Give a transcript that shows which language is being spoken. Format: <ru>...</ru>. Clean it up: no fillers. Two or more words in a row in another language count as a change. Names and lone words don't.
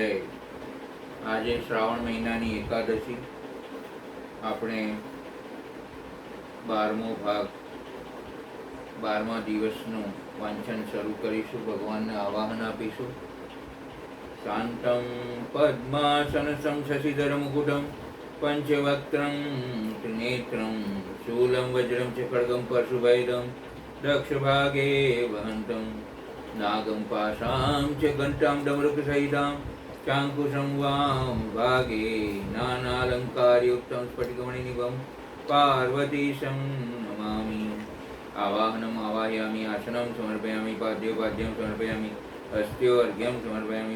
<gu>આજે શ્રાવણ મહિનાની એકાદશી, આપણે 12મો ભાગ 12મા દિવસનું વાંચન શરૂ કરીશું। ભગવાનને આવાહન આપીશું।</gu> <sa>शांतम पद्मासन शशिधर मुकुटम पंचवक्त्रं त्रिनेत्रं शूलम वज्रम च खड्गम परशुभेदम दक्षभागे वहंतम नागं पाशां च घण्टां डमरुकसहितां चाङ्कुशं वां भागे नानालङ्कारयुक्तं स्फटिकमणिनिभं पार्वतीशं नमामि। आवाहनम् आवाहयामि, आसनं समर्पयामि, पाद्योपाद्यं समर्पयामि, हस्त्योर्घ्यं समर्पयामि।</sa>